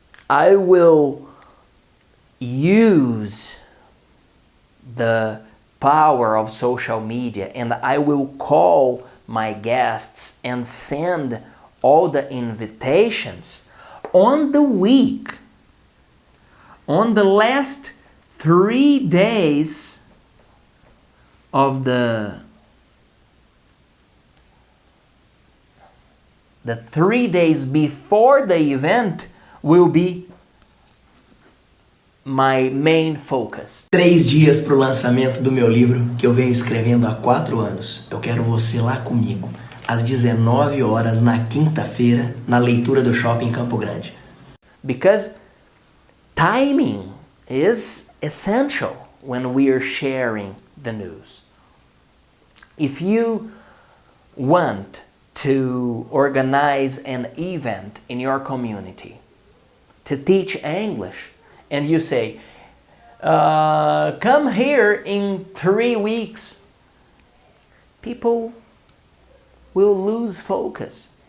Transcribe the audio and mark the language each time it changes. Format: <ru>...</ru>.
<en>I will use the power of social media and I will call my guests and send all the invitations on the week, on the last 3 days of the 3 days before the event will be my main focus.</en> <pt>3 dias para o lançamento do meu livro que eu venho escrevendo há 4 anos. Eu quero você lá comigo, às 19 horas na quinta-feira, na leitura do Shopping Campo Grande.</pt> <en>Because timing is essential when we are sharing the news. If you want to organize an event in your community to teach English, and you say, come here in 3 weeks, people will lose focus.</en>